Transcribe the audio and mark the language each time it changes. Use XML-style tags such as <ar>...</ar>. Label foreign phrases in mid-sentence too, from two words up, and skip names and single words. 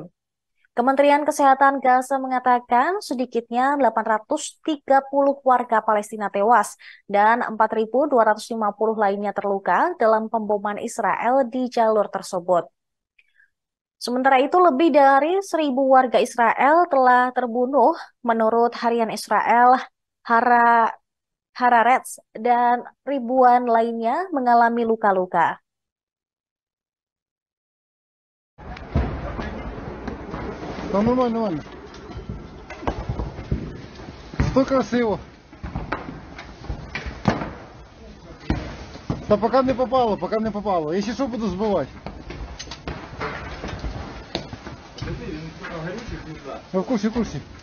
<id>Kementerian Kesehatan Gaza mengatakan sedikitnya 830 warga Palestina tewas dan 4.250 lainnya terluka dalam pemboman Israel di jalur tersebut. Sementara itu, lebih dari 1.000 warga Israel telah terbunuh menurut harian Israel Haaretz dan ribuan lainnya mengalami luka-luka.</id> <uk>Нормально. То красиво. Та поки не попало, поки не попало. Якщо що, буду збивати. В курсі, в курсі.</uk>